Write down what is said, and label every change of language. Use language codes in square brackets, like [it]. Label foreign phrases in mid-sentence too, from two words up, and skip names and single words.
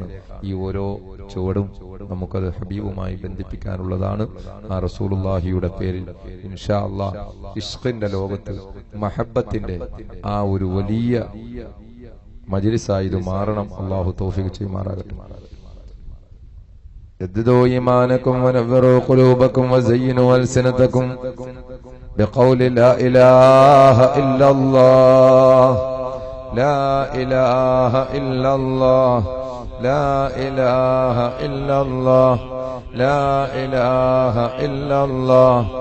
[ml] ഈ ഓരോ ചുവടും നമുക്കത് ഹബീബുമായി ബന്ധിപ്പിക്കാനുള്ളതാണ്. ആ റസൂലുള്ളാഹിയുടെ പേരിൽ [ar] إن شاء الله [ml] ഇഷ്ഖിന്റെ ലോകത്ത് മഹബ്ബത്തിന്റെ ആ ഒരു വലിയ മജ്ലിസായി ഇത് മാറണം. അല്ലാഹു തൗഫീഖ് ചെയ്യുമാറാകട്ടെ. [ar] جددوا إيمانكم ونوروا قلوبكم وزينوا ألسنتكم بقول لا إله إلا الله لا إله إلا الله لا إله إلا الله لا إله إلا الله